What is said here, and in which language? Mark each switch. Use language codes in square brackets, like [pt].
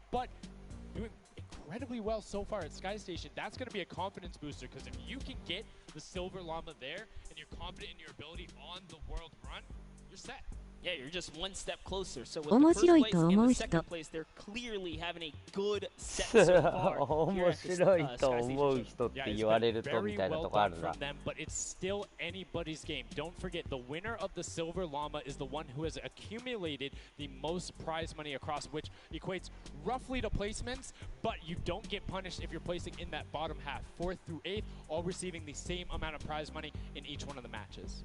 [en] But doing incredibly well so far at Sky Station. That's going to be a confidence booster because if you can get the Silver Llama there and you're confident in your ability on the World Run, you're set. Yeah, you're just one step closer. So with the first place and the second place, they're clearly having a good set so far. [ja] 面白いと思う人って言われるとみたいなとこあるな。 [en] But it's still anybody's game. Don't forget, the winner of the Silver Llama is the one who has accumulated the most prize money across, which equates roughly to placements, but you don't get punished if you're placing in that bottom half. 4th through 8th, all receiving the same amount of prize money in each one of the matches.